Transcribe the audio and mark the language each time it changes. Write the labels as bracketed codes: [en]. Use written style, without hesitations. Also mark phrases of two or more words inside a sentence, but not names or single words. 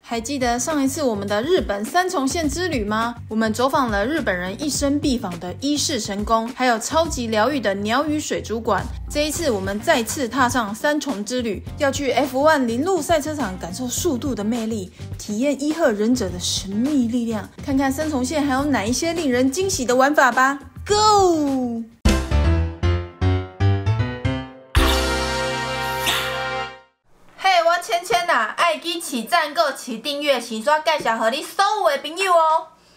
[zh] 還記得上一次我們的日本三重縣之旅嗎？我們走訪了日本人一生必訪的伊勢神宮，還有超級療癒的鳥語水族館。這一次我們再次踏上三重之旅，要去 F1 鈴鹿賽車場感受速度的魅力，體驗伊賀忍者的神秘力量，看看三重縣還有哪一些令人驚喜的玩法吧。Go！芊芊啊，愛記起讚購、起訂閱、起刷介紹給你所有的朋友哦。